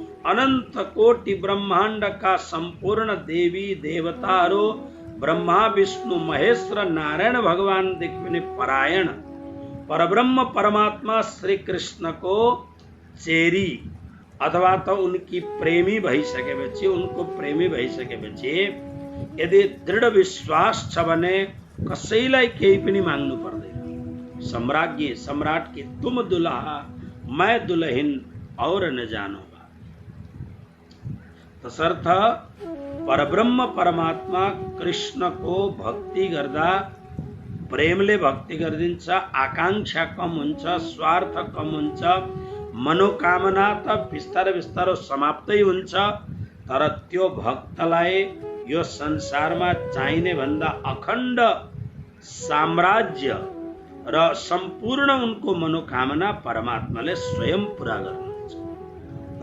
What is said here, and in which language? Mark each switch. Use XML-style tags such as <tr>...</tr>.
<ne>अनन्त कोटि ब्रह्माण्डका सम्पूर्ण देवी देवताहरू ब्रह्मा विष्णु महेश र नारायण भगवानदेखि पनि परायण परब्रह्म परमात्मा श्री कृष्णको चेरी अथवा त उनकी प्रेमी भइसकेपछि, उनको प्रेमी भइसकेपछि यदि दृढ विश्वास छ भने कसैलाई केही पनि माग्नु पर्दैन।</ne> <hi>सम्राज्ञी सम्राट की तुम दुल्हा मैं दुल्हन और न जानूंगा।</hi> <ne>तसर्थ परब्रह्म परमात्मा कृष्णको भक्ति गर्दा प्रेमले भक्ति गरिदिन्छ, आकांक्षा कम हुन्छ, स्वार्थ कम हुन्छ, मनोकामना त बिस्तारै बिस्तारै समाप्तै हुन्छ। तर त्यो भक्तलाई यो संसारमा चाहिने भन्दा अखण्ड साम्राज्य र सम्पूर्ण उनको मनोकामना परमात्माले स्वयं पूरा गर्नुहुन्छ।</ne>